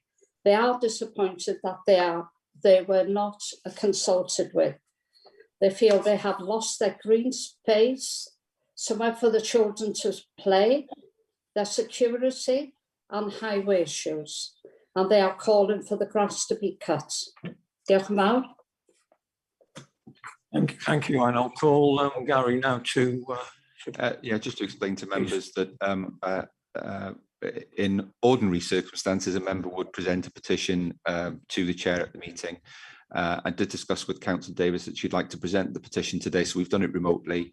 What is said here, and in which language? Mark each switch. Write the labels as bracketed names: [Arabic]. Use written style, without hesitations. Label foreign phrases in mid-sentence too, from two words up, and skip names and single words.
[English] They are disappointed that they were not consulted with. They feel they have lost their green space, somewhere for the children to play, their security and highway issues, and they are calling for the grass to be cut. [Welsh] Diolch yn fawr. [English] Thank you, and I'll call Gary now to. Just to explain to members that in ordinary circumstances, a member would present a petition to the chair at the meeting. I did discuss with Councillor Davis that she'd like to present the petition today, so we've done it remotely.